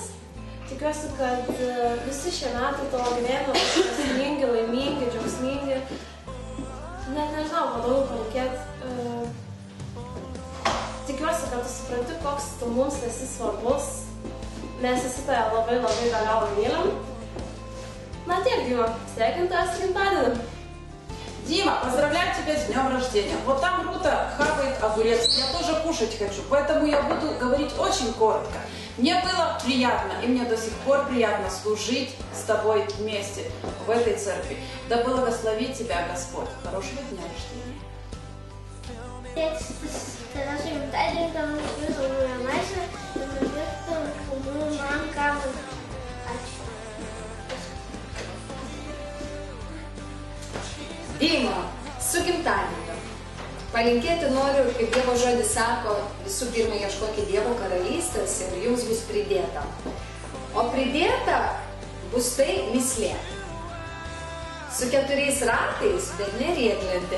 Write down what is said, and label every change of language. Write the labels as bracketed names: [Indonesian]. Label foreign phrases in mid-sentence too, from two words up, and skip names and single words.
[Lithuanian] Tikiuosi, kad visi šie metai tavo gyvenimo bus laimingi, džiaugsmingi. Net nežinau, ko daugiau palinkėti. Tikiuosi, kad tu supranti, koks tu mums esi svarbus. Mes visi tave labai be galo mylim. [Russian] На тех, Дима, [Lithuanian] sveikinu tave su gimtadieniu. [Russian] Дима, поздравляю тебя с днем рождения. Вот там Рута хавает огурец, я тоже кушать хочу, поэтому я буду говорить очень коротко. Мне было приятно, и мне до сих пор приятно служить с тобой вместе в этой церкви. Да благословит тебя Господь. Хорошего дня рождения. [Lithuanian] Dima, su gimtadieniu. Palinkėti noriu, kaip Dievo žodis sako, visų pirma ieškokit Dievo karalystės ir jums bus pridėta. O pridėta bus tai mislė. Su 4 ratais, bet ne riedlentė.